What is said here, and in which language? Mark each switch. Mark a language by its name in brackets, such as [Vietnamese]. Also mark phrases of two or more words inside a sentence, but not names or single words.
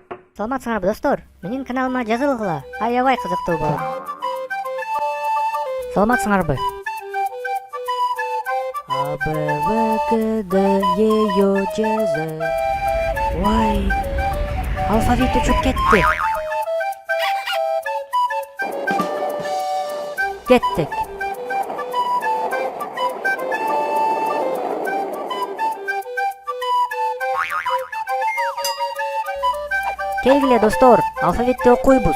[Kyrgyz] Саламатсыңарбы достор? Менин каналыма жазылгыла. Аябай кызыктуу болот. Саламатсыңарбы? А, Б, В, К, Д, Е, Ё, Ж, З. Ой, алфавит учуп кетти. Кеттик. Келгиле достор, алфавитти окуйбуз.